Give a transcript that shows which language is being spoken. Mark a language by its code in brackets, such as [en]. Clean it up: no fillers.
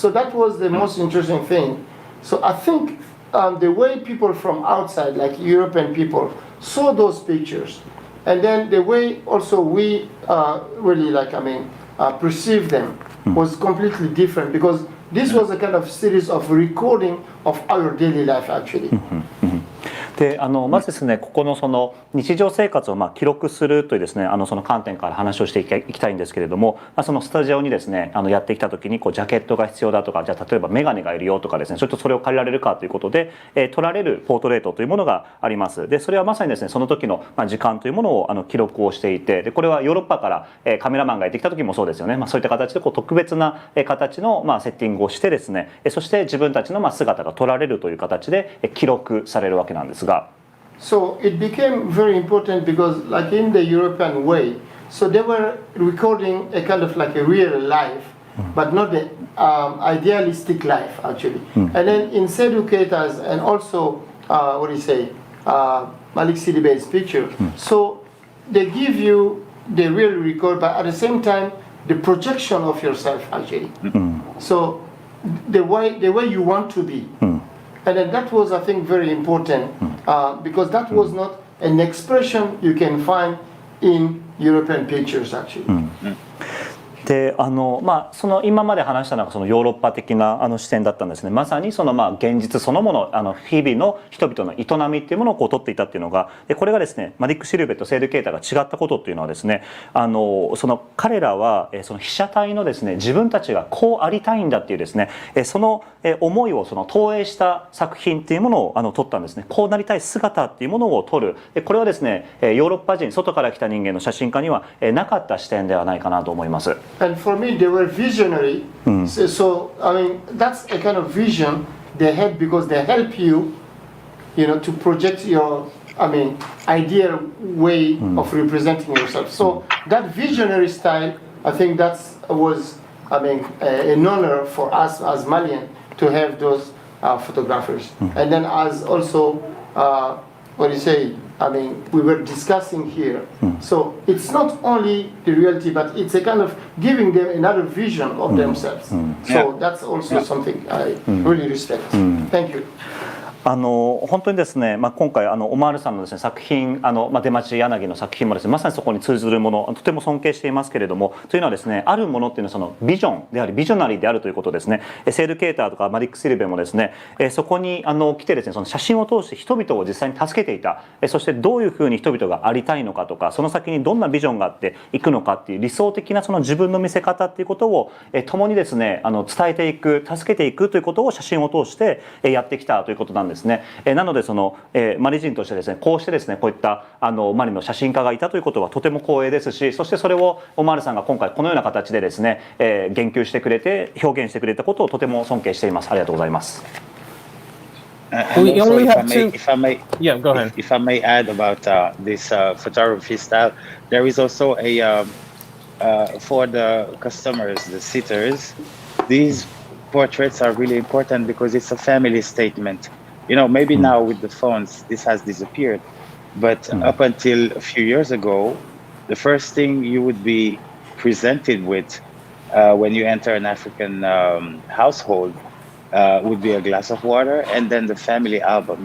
[en] So that was the most interesting thing. So I think the way people from outside, like European people, saw those pictures, and then the way also we really perceive them was completely different because this was a kind of series of recording of our daily life actually. [ja] でまずですね、ここのその日常生活を記録するというですねその観点から話をしていきたいんですけれども、そのスタジオにですねやってきた時にジャケットが必要だとか、じゃあ例えばメガネがいるよとかですね、それを借りられるかということで、撮られるポートレートというものがあります。でそれはまさにですねその時の時間というものを記録をしていて、でこれはヨーロッパからカメラマンがやってきた時もそうですよね。そういった形で特別な形のセッティングをしてですね、そして自分たちの姿が撮られるという形で記録されるわけなんですが。 [en] So it became very important because like in the European way, so they were recording a kind of like a real life, but not the idealistic life actually. And then in Seydou Keita's and also, what do you say, Malik Sidibé's picture, so they give you the real record, but at the same time, the projection of yourself actually. So the way you want to be. And then that was, I think, very important because that was not an expression you can find in European pictures actually. [ja] でその今まで話したのがそのヨーロッパ的な視点だったんですね。まさにその現実そのもの日々の人々の営みっていうものをこう取っていたっていうのが、これがですねマディック・シルベとセール・ケータが違ったことっていうのはですね、その彼らはその被写体のですね自分たちがこうありたいんだっていうですねその思いをその投影した作品っていうものを撮ったんですね。こうなりたい姿っていうものを撮る、これはですねヨーロッパ人外から来た人間の写真家にはなかった視点ではないかなと思います。 [en] And for me, they were visionary. So, I mean, that's a kind of vision they had because they help you, to project your, ideal way of representing yourself. So that visionary style, I think that was, an honor for us as Malian to have those photographers. And then as also, we were discussing here. So it's not only the reality, but it's a kind of giving them another vision of themselves. So that's also something I really respect. Thank you. [ja] 本当にですね、今回オマールさんのですね作品出町柳の作品もですねまさにそこに通ずるものとても尊敬していますけれども、というのはですねあるものっていうのはそのビジョンでありビジョナリーであるということですね。セール・ケーターとかマディック・シルベもですねそこに来てですねその写真を通して人々を実際に助けていた、そしてどういうふうに人々がありたいのかとかその先にどんなビジョンがあっていくのかっていう理想的なその自分の見せ方っていうことを共にですね伝えていく助けていくということを写真を通してやってきたということなんですね。なのでそのマリ人としてですねこうしてですねこういったマリの写真家がいたということはとても光栄ですし、そしてそれをオマールさんが今回このような形でですね言及してくれて表現してくれたことをとても尊敬しています。ありがとうございます。 [en] We only have two. Yeah, go ahead. If I may add about this photography style, there is also a for the customers, the sitters, these portraits are really important because it's a family statement. Maybe now with the phones, this has disappeared. But up until a few years ago, the first thing you would be presented with when you enter an African household would be a glass of water and then the family album.